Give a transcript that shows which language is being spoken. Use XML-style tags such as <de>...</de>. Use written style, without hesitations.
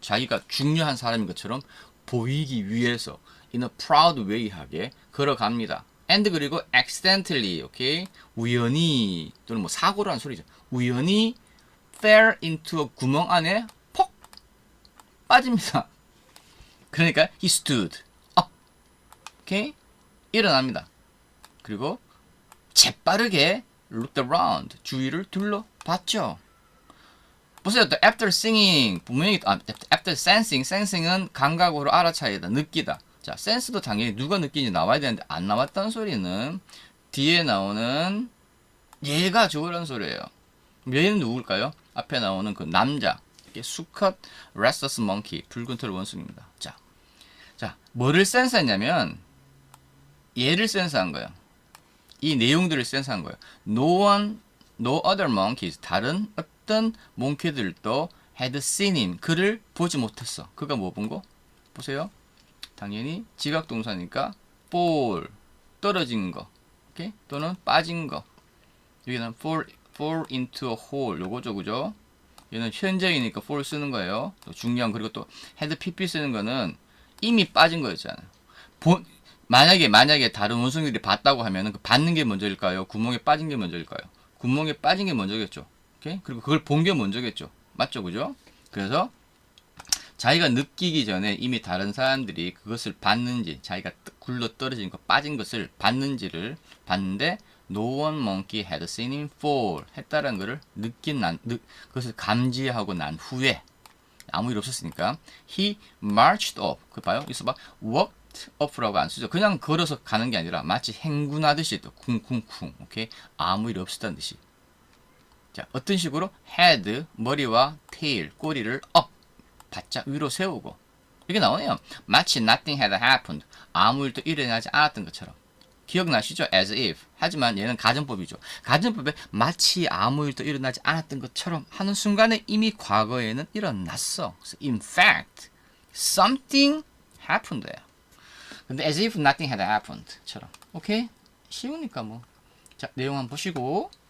<ko>자기가 중요한 사람인 것처럼 보이기 위해서</ko> <en>in a proud way</en> <ko>하게 걸어갑니다. and 그리고 accidentally, 오케이? 우연히 또는 뭐 사고로 한 소리죠. 우연히</ko> <en>fell into a</en> <ko>구멍 안에 퍽 빠집니다. 그러니까</ko> <en>he stood up.</en> <ko>오케이? 일어납니다. 그리고 재빠르게</ko> <en>looked around.</en> <ko>주위를 둘러봤죠. 보세요.</ko> <en>after singing</en> <ko>분명히</ko> <en>after sensing</en> <ko>은 감각으로 알아차리다, 느끼다. 자, sense도 당연히 누가 느끼는지 나와야 되는데 안 나왔다는 소리는 뒤에 나오는 얘가 좋으라는 소리예요. 얘는 누굴까요? 앞에 나오는 그 남자, 수컷 rhesus monkey, 붉은 털 원숭이입니다. 자, 뭐를 센스했냐면 얘를 센스한 거예요. 이 내용들을 센스한 거예요.</ko> <en>no other monkeys,</en> <ko>다른 어떤 몽키들도</ko> <en>had seen him,</en> <ko>그를 보지 못했어. 그가 뭐 본 거? 보세요. 당연히 지각동사니까 fall, 떨어진 거, 오케이? 또는 빠진 거.</ko> <en>여기는 fall into a hole,</en> <ko>요거죠, 그죠? 얘는 현재이니까 fall 쓰는 거예요. 또 중요한, 그리고 또 had pp 쓰는 거는 이미 빠진 거였잖아요. 만약에 다른 원숭이들이 봤다고 하면은 그 받는 게 먼저일까요? 구멍에 빠진 게 먼저일까요? 구멍에 빠진 게 먼저겠죠. 오케이? 그리고 그걸 본 게 먼저겠죠. 맞죠, 그죠? 그래서 자기가 느끼기 전에 이미 다른 사람들이 그것을 봤는지, 자기가 굴러 떨어진 거, 빠진 것을 봤는지를 봤는데,</ko> <en>no one monkey had seen him fall</en> <ko>했다는 것을 그것을 감지하고 난 후에, 아무 일 없었으니까,</ko> <en>he marched up.</en> <ko>그 봐요? 여기서 봐.</ko> <en>walked up</en> <ko>라고 안 쓰죠. 그냥 걸어서 가는 게 아니라 마치 행군하듯이 또 쿵쿵쿵. 오케이? 아무 일 없었다는 듯이. 자, 어떤 식으로? head, 머리와 tail, 꼬리를 up. 바짝 위로 세우고 이게 나오네요. 마치</ko> <en>nothing had happened.</en> <ko>아무 일도 일어나지 않았던 것처럼. 기억나시죠? as if. 하지만 얘는 가정법이죠. 가정법에 마치 아무 일도 일어나지 않았던 것처럼 하는 순간에 이미 과거에는 일어났어. 그래서</ko> <en>in fact, something happened.</en> <ko>근데</ko> <en>as if nothing had happened</en> <ko>처럼. 오케이? 쉬우니까 뭐. 자, 내용 한번 보시고</ko>